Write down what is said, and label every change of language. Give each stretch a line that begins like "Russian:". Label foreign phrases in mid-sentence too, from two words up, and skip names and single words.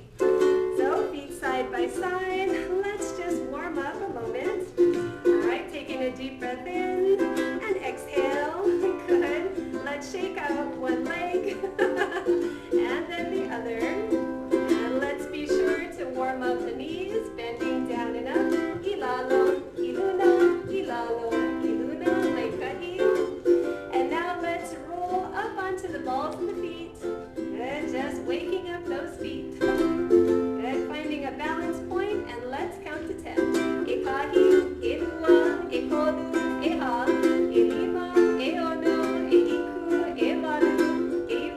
English: So feet side by side, let's just warm up a moment. All right, taking a deep breath in and exhale. Good. Let's shake out one leg and then the other. And let's be sure to warm up the knees, bending down and up.
Hawaiian: Ilalo, iluna, ilalo, iluna, mai ka'i.
English: And now let's roll up onto the balls of the feet. Good, just waking up those feet. Good, finding a balance point, and let's count to 10.
Hawaiian: E kahi, e lua, e kolu, e ha, e lima, e ono, e iku, e walu,